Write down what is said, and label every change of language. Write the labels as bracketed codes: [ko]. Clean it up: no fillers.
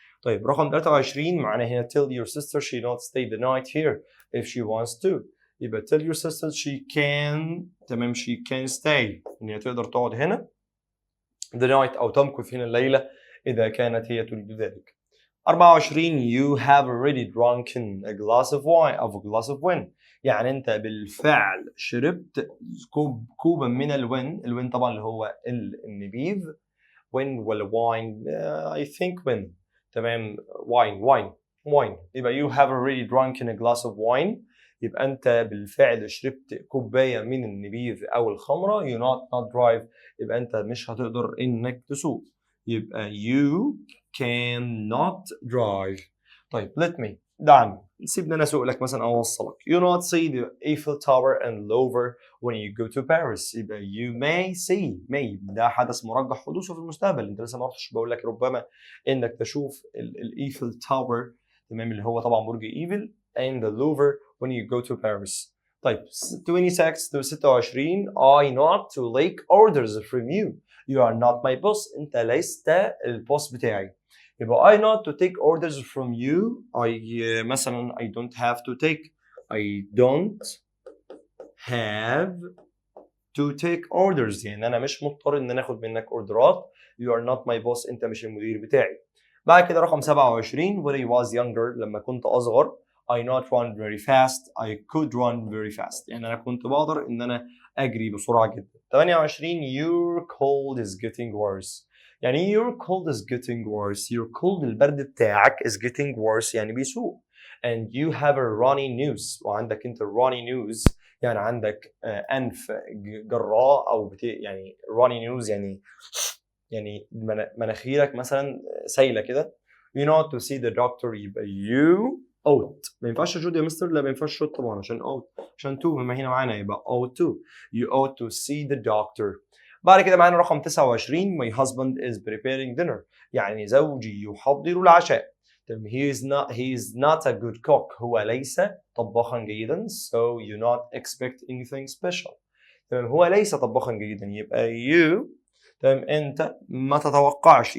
[ar] طيب رقم 23 معانا هنا [en] tell your sister she not stay the night here if she wants to. [ar] يبقى [en] tell your sister she can [ar] تمام she can stay ان هي تقدر تقعد هنا the night او تمكث هنا الليلة اذا كانت هي تريد ذلك. 24 [en] you have already drunken a glass of wine [ar] يعني انت بالفعل شربت كوبا من الوين طبعا اللي هو النبيذ. [en] wine ولا wine I think wine تمام wine يبقى you have already drunken a glass of wine [ar] يبقى انت بالفعل شربت كوبايه من النبيذ او الخمره. you not drive، يبقى انت مش هتقدر انك تسوق. [en] يبقى you cannot drive. [ar] طيب دعني سيبني انا اسوق لك مثلا او اوصلك. [en] you not see the Eiffel Tower and Louvre when you go to Paris. [ar] يبقى you may see ده حدث مرجح حدوثه في المستقبل. انت لسه ما رحتش، بقول لك ربما انك تشوف الايفل تاور، تمام، اللي هو طبعا برج ايفل [en] and the Louvre when you go to Paris. طيب 26 I not to take orders from you. You are not my boss. [ar] انت لست البوس بتاعي. [en] يبقى I not to take orders from you. [ar] مثلا [en] I don't have to take orders، [ar] يعني انا مش مضطر ان انا اخد منك اوردرات. [en] You are not my boss. [ar] انت مش المدير بتاعي. [en] بعد كده رقم 27 when I was younger، [ar] لما كنت اصغر [en] I not run very fast. I could run very fast، [ar] يعني انا كنت بقدر ان انا اجري بسرعه جدا. [en] 28 your cold is getting worse. يعني your cold is getting worse. your cold [ar] البرد بتاعك [en] is getting worse يعني بيسوء. and you have a runny nose، [ar] وعندك انت runny nose يعني عندك انف جراء او يعني runny nose يعني مناخيرك مثلا سايله كده. [en] you know to see the doctor. يبقى you ought. [ar] ما ينفعش شوت يا مستر، لا ما ينفعش شوت طبعا عشان ought، عشان to ما هنا معانا يبقى [en] ought to. you ought to see the doctor. [ar] بعد كده معانا رقم 29 [en] my husband is preparing dinner، [ar] يعني زوجي يحضر العشاء. [en] he is not a good cook، [ar] هو ليس طباخا جيدا. [en] so you not expect anything special. [ar] تمام، هو ليس طباخا جيدا يبقى [en] you، [ar] تمام، انت ما تتوقعش.